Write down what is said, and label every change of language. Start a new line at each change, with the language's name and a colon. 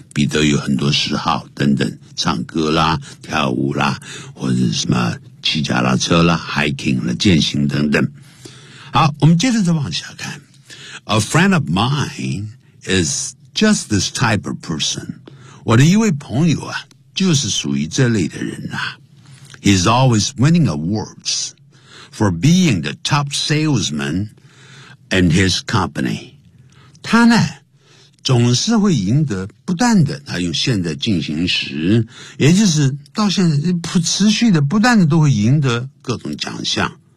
Chinese: 彼得有很多嗜好等等，唱歌啦、跳舞啦，或者什么骑脚踏车啦、hiking 啦、健行等等。好，我们接着再往下看。
English: A friend of mine is just this type of person。
Chinese: 我的一位朋友啊，就是属于这类的人呐、啊。
English: He's always winning awards for being the top salesman in his company。
Chinese: 他呢总是会赢得不断的，他用现在进行时，也就是到现在持续的不断的都会赢得各种奖项。